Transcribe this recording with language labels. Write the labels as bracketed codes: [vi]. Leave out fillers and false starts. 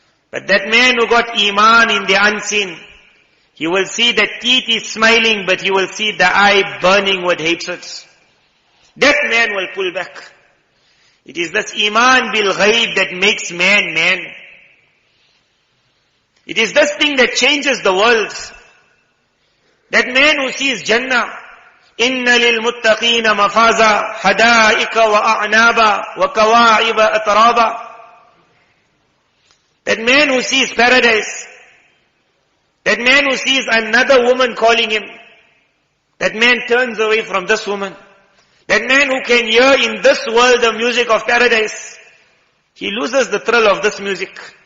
[en] But that man who got iman in the unseen, he will see that teeth is smiling, but he will see the eye burning with hatred. That man will pull back. It is this iman bil ghaib that makes man man. It is this thing that changes the world. That man who sees Jannah, [ar] إِنَّ لِلْمُتَّقِينَ مَفَازًا حَدَائِكَ وَأَعْنَابًا وَكَوَاعِبَ أَتْرَابًا. [en] That man who sees paradise, that man who sees another woman calling him, That man turns away from this woman. That man who can hear in this world the music of paradise, he loses the thrill of this music.